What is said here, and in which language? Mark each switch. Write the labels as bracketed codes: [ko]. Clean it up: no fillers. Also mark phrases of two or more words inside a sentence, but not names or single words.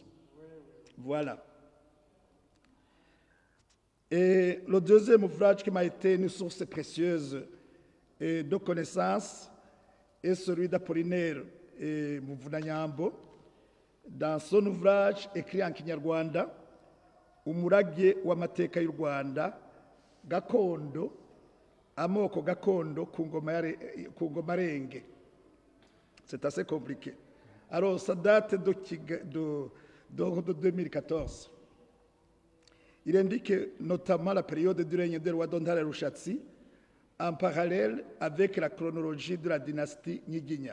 [fr] Voilà. Et le deuxième ouvrage qui m'a été une source précieuse de connaissances est celui d'Apollinaire Muvunanyambo. Dans son ouvrage écrit en Kinyarwanda, Umurage w'amateka y'u Rwanda, Gakondo, Amoko Gakondo ku ngoma renge. C'est assez compliqué. Alors, ça date de 2014. Il indique notamment la période du règne de roi Dondala Rushatsi en parallèle avec la chronologie de la dynastie Nyiginya.